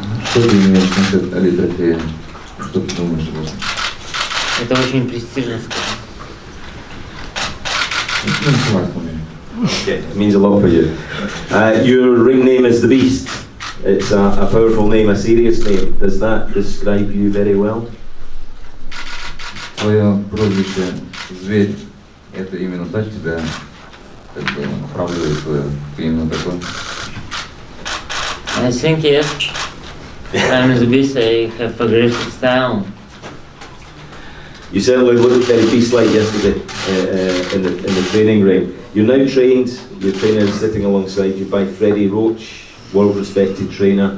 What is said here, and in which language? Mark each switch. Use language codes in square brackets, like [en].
[ru] Что ты имеешь насчет Али трофея? Что ты думаешь об этом? Это очень престижно, скажем. [en] Okay, it means a lot for you. Your ring name is the Beast. It's a powerful name, a serious name. Does that describe you very well? [ru] Твое прозвище «Зверь» — это именно так тебя как бы оправдывает ты именно такой? [en] I think yes. I'm the beast. I have aggressive style. You certainly looked very beast-like yesterday in the training ring. You're now trained. Your trainer is sitting alongside you by Freddie Roach, world-respected trainer.